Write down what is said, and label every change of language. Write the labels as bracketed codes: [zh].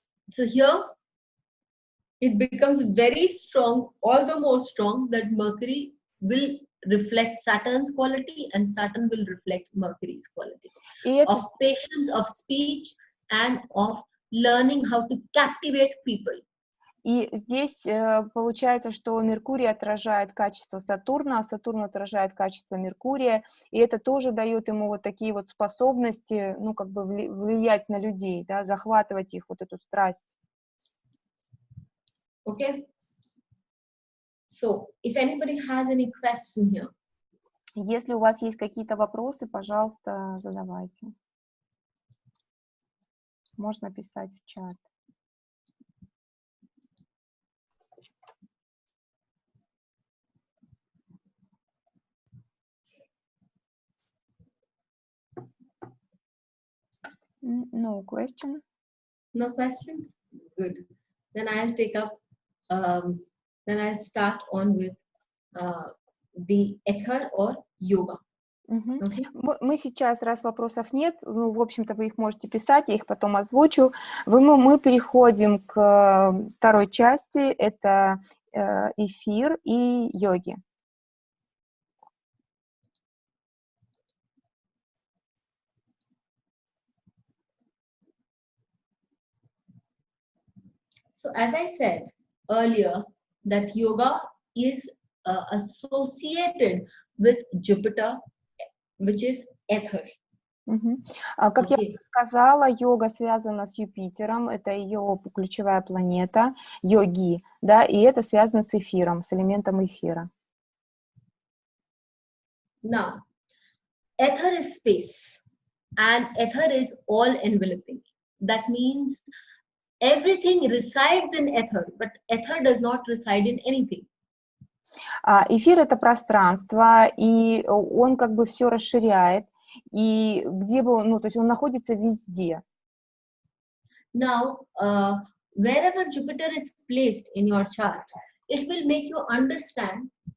[en] So here, it becomes very strong, all the more strong, that Mercury will reflect Saturn's quality and Saturn will reflect Mercury's quality of patience, of speech, and of learning how to captivate people. [ru] И здесь получается, что Меркурий отражает качество Сатурна, а Сатурн отражает качество Меркурия, и это тоже дает ему вот такие вот способности, ну, как бы влиять на людей, да, захватывать их, вот эту страсть. [en] Okay. So, if anybody has any question here. [ru] Если у вас есть какие-то вопросы, пожалуйста, задавайте. Можно писать в чат. [en] No question. No question? Good. Then I'll take up, then I'll start on with the ether or yoga. Okay. [ru] Мы сейчас, раз вопросов нет, ну, в общем-то, вы их можете писать, я их потом озвучу. Мы переходим к второй части, это эфир и йоги. [en] So as I said earlier, that yoga is associated with Jupiter, which is ether. [ru] Как я уже сказала, йога связана с Юпитером, это ее ключевая планета, йоги, да, и это связано с эфиром, с элементом эфира. [en] Now, ether is space, and ether is all-enveloping. That means everything resides in ether, but ether does not reside in anything. [ru] Эфир — это пространство, и он как бы все расширяет, и где бы он, ну, то есть он находится везде. [en] Now, wherever Jupiter is placed in your chart, it will make you understand